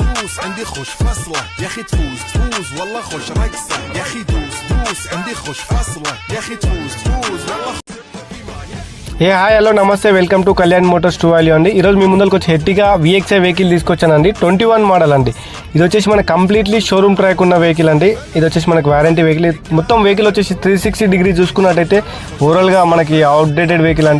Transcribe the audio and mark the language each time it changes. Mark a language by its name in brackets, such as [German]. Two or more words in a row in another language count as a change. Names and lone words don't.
[Arabic] دوس عندي خوش فصلة يا اخي تفوز والله خوش رقصة يا اخي دوس عندي خوش فصلة يا اخي تفوز والله. [English] Hi hello namaste, welcome to Kalyan Motors Two Value అండి. [Telugu] ఈరోజు మీ ముందరికి వచ్చి హెట్టిగా VXi వెహికల్ తీసుకొచ్చానండి. 21 మోడల్ అండి. ఇది వచ్చేసి మన [English] completely showroom track [Telugu] ఉన్న వెహికల్ అండి. ఇది వచ్చేసి మనకి [English] warranty vehicle. [Telugu] మొత్తం వెహికల్ వచ్చేసి 360 డిగ్రీ చూసుకున్నట్టయితే ఓవరాల్గా మనకి [English] outdated vehicle [Telugu] అండి.